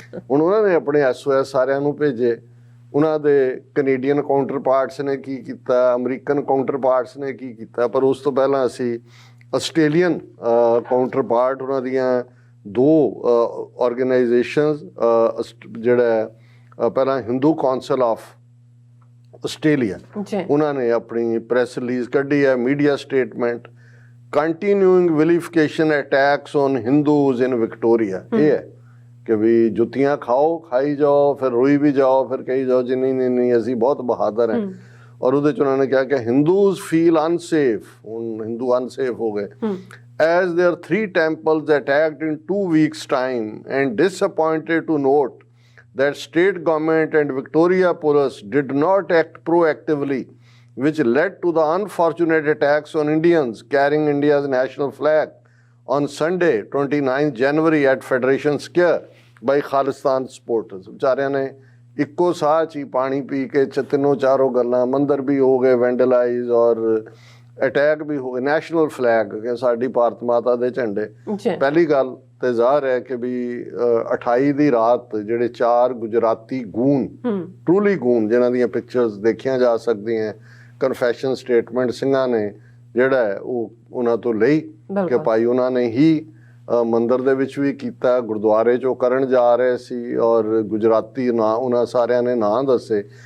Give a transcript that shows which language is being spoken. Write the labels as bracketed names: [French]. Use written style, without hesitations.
[Punjabi] ਹੁਣ ਉਹਨਾਂ ਨੇ ਆਪਣੇ SOS ਸਾਰਿਆਂ ਨੂੰ ਭੇਜੇ। ਉਹਨਾਂ ਦੇ ਕੈਨੇਡੀਅਨ ਕਾਊਂਟਰ ਪਾਰਟਸ ਨੇ ਕੀ ਕੀਤਾ, ਅਮਰੀਕਨ ਕਾਊਂਟਰ ਪਾਰਟਸ ਨੇ ਕੀ ਕੀਤਾ, ਪਰ ਉਸ ਤੋਂ ਪਹਿਲਾਂ ਅਸੀਂ ਆਸਟ੍ਰੇਲੀਅਨ ਕਾਊਂਟਰ ਪਾਰਟ ਉਹਨਾਂ ਦੀਆਂ ਦੋ ਆਰਗੇਨਾਈਜੇਸ਼ਨਸ, ਜਿਹੜਾ ਪਹਿਲਾਂ ਹਿੰਦੂ ਕੌਂਸਲ ਆਫ ਆਸਟ੍ਰੇਲੀਆ, ਉਹਨਾਂ ਨੇ ਆਪਣੀ ਪ੍ਰੈਸ ਰਿਲੀਜ਼ ਕੱਢੀ ਹੈ, media statement, [English] Continuing vilification attacks on Hindus in Victoria. [Punjabi] ਇਹ ਹੈ ਕਿ ਵੀ ਜੁੱਤੀਆਂ ਖਾਈ ਜਾਓ, ਫਿਰ ਰੋਈ ਵੀ ਜਾਓ, ਫਿਰ ਕਹੀ ਜਾਓ ਜੀ ਨਹੀਂ ਅਸੀਂ ਬਹੁਤ ਬਹਾਦਰ ਹਾਂ। ਔਰ ਉਹਦੇ 'ਚ ਉਹਨਾਂ ਨੇ ਕਿਹਾ ਕਿ ਹਿੰਦੂਜ਼ ਫੀਲ ਅਨਸੇਫ, ਹੁਣ ਹਿੰਦੂ ਅਨਸੇਫ ਹੋ ਗਏ, [English] as their 3 temples attacked in 2 weeks' time, and disappointed to note that state government and Victoria Police did not act proactively, which led to the unfortunate attacks on Indians carrying India's national flag on Sunday, 29 January at Federation Square by Khalistan supporters। [Punjabi] ਵਿਚਾਰਿਆਂ ਨੇ ਇੱਕੋ ਸਾਹ 'ਚ ਹੀ ਪਾਣੀ ਪੀ ਕੇ ਤਿੰਨੋਂ ਚਾਰੋਂ ਗੱਲਾਂ, ਮੰਦਰ ਵੀ ਹੋ ਗਏ ਵੈਂਡਲਾਈਜ਼, ਔਰ ਅਟੈਕ ਵੀ ਹੋ ਗਏ। ਨੈਸ਼ਨਲ ਫਲੈਗ ਕਿ ਸਾਡੀ ਭਾਰਤ ਮਾਤਾ ਦੇ ਝੰਡੇ। ਜੀ ਪਹਿਲੀ ਗੱਲ ਤੇ ਜ਼ਾਹਰ ਹੈ ਕਿ ਵੀ 28 ਦੀ ਰਾਤ ਜਿਹੜੇ 4 ਗੁਜਰਾਤੀ ਗੂਨ, ਟਰੂਲੀ ਗੂਨ, ਜਿਨ੍ਹਾਂ ਦੀਆਂ ਪਿਕਚਰਸ ਦੇਖੀਆਂ ਜਾ ਸਕਦੀਆਂ, ਕਨਫੈਸ਼ਨ ਸਟੇਟਮੈਂਟ ਸਿੰਘਾਂ ਨੇ ਜਿਹੜਾ ਹੈ ਉਹ ਉਹਨਾਂ ਤੋਂ ਲਈ ਕਿ ਭਾਈ ਉਹਨਾਂ ਨੇ ਹੀ ਮੰਦਿਰ ਦੇ ਵਿੱਚ ਵੀ ਕੀਤਾ, ਗੁਰਦੁਆਰੇ 'ਚੋਂ ਕਰਨ ਜਾ ਰਹੇ ਸੀ, ਔਰ ਗੁਜਰਾਤੀ ਨਾਂ ਉਹਨਾਂ ਸਾਰਿਆਂ ਨੇ ਨਾਂ ਦੱਸੇ।